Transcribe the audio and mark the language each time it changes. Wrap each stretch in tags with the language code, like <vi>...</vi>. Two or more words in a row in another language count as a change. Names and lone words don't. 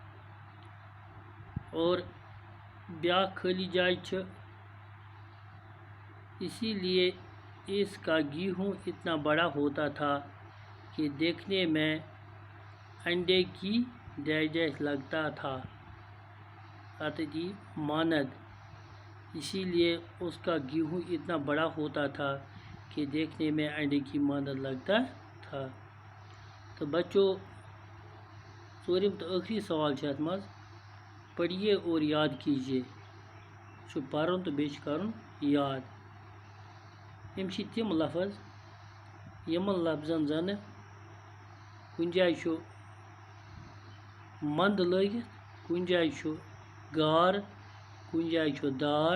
<ur>اور</ur> <ks>بیاکھ خالی جائے چھِ،</ks> <ur>اسی لیے اس کا گیہوں اتنا بڑا ہوتا تھا کہ دیکھنے میں انڈے کی ڈیش ڈیش لگتا تھا۔ جی، ماند، اسی لیے اس کا گیہوں اتنا بڑا ہوتا تھا کہ دیکھنے میں انڈے کی مانند لگتا تھا۔ تو بچوں،</ur> <ks>ژوٗرِم تو آخری سوال چھِ اتھ منٛز،</ks> <ur>پڑھیے اور یاد کیجیے۔</ur> <ks>چھُ پرُن تہٕ بیٚیہِ چھُ کَرُن یاد۔ یِم چھِ تِم لفظ یِمن لفظن زنہٕ کُنہِ جایہِ چھُ منٛد لٲگِتھ، کُنہِ جایہِ چھُ گار، کُنہِ جایہِ چھُ دار۔</ks>